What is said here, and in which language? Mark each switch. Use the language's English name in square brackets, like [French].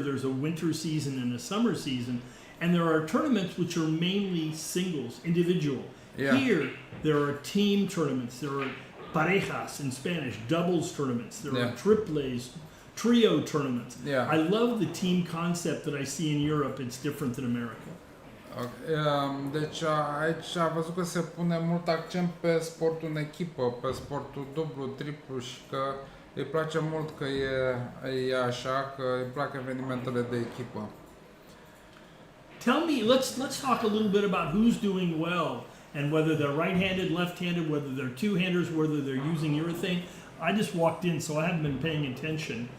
[English] There's a winter season and a summer season, and there are tournaments which are mainly singles, individual. Yeah. Here, there are team tournaments, there are parejas in Spanish, doubles tournaments, there are triples, trio tournaments. Yeah. I love the team concept that I see in Europe. It's different than America. Okay. [Romanian] Deci aici a văzut că se pune mult accent pe sportul în echipă, pe sportul dublu, triplu și că îi place mult că e așa, că îi plac evenimentele de echipă. [English] Tell me, let's talk a little bit about who's doing well and whether they're right-handed, left-handed, whether they're two-handers, whether they're using urethane. I just walked in, so I haven't been paying attention.